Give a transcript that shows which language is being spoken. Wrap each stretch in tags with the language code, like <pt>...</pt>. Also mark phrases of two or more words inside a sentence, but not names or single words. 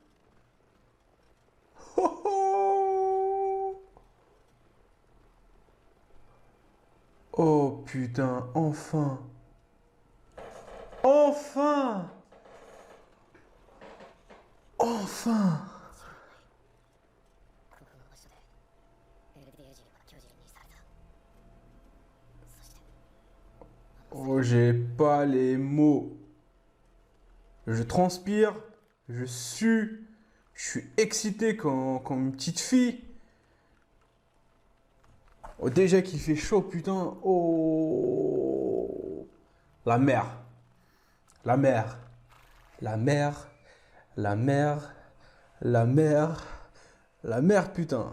<fr>Oh, oh, oh putain, enfin! Enfin! Enfin!</fr> <ja>ここの場所でエルディア人は巨人にされた。そして</ja> <fr>Oh, j'ai pas les mots. Je transpire, je sue, je suis excité comme une petite fille. Oh, déjà qu'il fait chaud, putain. Oh, la mer, la mer, la mer, la mer, la mer, la mer, putain.</fr>